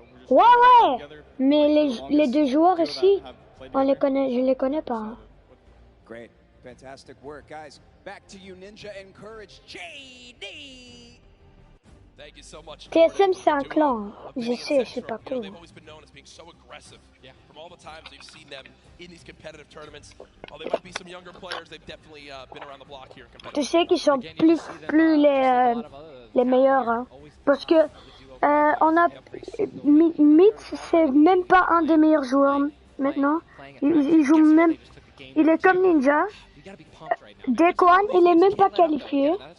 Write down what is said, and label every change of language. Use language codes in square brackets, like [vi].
[fr] Ouais, mais les deux joueurs ici, je les connais pas. [en] Great, fantastic work, guys. Back to you, Ninja and Courage. JD. Thank you so much. [fr] TSM c'est un clan, je sais, c'est pas cool. [en] They've always been known as being so aggressive. Yeah. From all the times we've seen them in these competitive tournaments, while they might be some younger players, they've definitely been around the block here. [fr] Tu sais qu'ils sont plus les meilleurs, hein. Parce que on a Mitz, c'est même pas un des meilleurs joueurs maintenant. Il joue même, il est comme Ninja. Dequan, il est même pas qualifié.